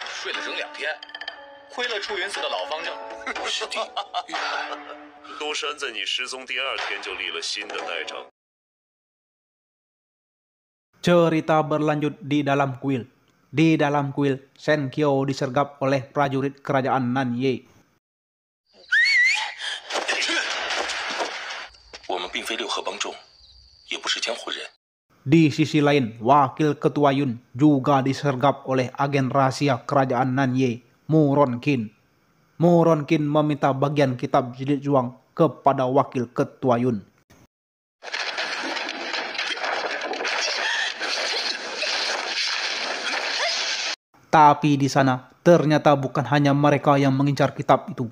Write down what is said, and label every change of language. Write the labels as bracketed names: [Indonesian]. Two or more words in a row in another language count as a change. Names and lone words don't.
[Chinese] 睡了整2天，亏了出云寺的老方丈。师弟，多山在你失踪第2天就立了新的代章。 [Indonesian] Cerita berlanjut di dalam kuil. Di dalam kuil, Shen Qiu disergap oleh prajurit kerajaan Nanye. [Chinese] 我们并非六合帮众，也不是江湖人。 [Indonesian] Di sisi lain, wakil ketua Yun juga disergap oleh agen rahasia kerajaan Nanye, Mu Ronqin. Mu Ronqin meminta bagian kitab jilid juang kepada wakil ketua Yun. Tapi di sana, ternyata bukan hanya mereka yang mengincar kitab itu.